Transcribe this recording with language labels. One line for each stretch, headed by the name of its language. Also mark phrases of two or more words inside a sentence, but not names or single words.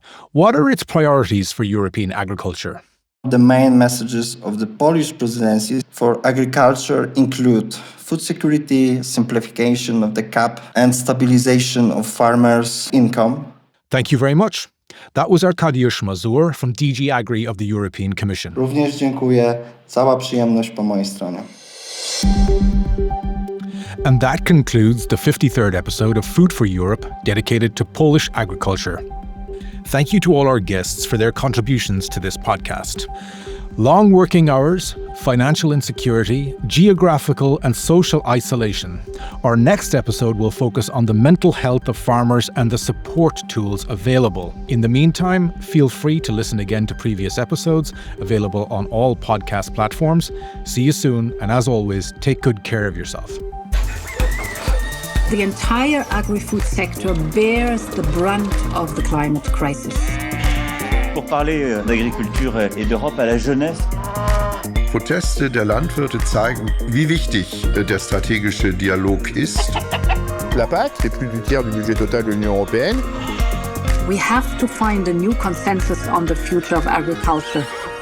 English: What are its priorities for European agriculture? The main messages of the Polish presidency for agriculture include food security, simplification of the CAP, and stabilization of farmers' income. Thank you very much. That was Arkadiusz Mazur from DG Agri of the European Commission.
Polish: Również dziękuję. Cała przyjemność po mojej stronie.
English: And that concludes the 53rd episode of Food for Europe, dedicated to Polish agriculture. Thank you to all our guests for their contributions to this podcast. Long working hours, financial insecurity, geographical and social isolation. Our next episode will focus on the mental health of farmers and the support tools available. In the meantime, feel free to listen again to previous episodes, available on all podcast platforms. See you soon, and as always, take good care of yourself. The entire agri-food sector bears the brunt of the climate crisis.
French: Pour parler d'agriculture et d'Europe à la jeunesse.
German: Proteste der Landwirte zeigen, wie wichtig der strategische Dialog ist.
French: La PAC, c'est plus du tiers du budget total de l'Union européenne.
English: We have to find a new consensus on the future of agriculture.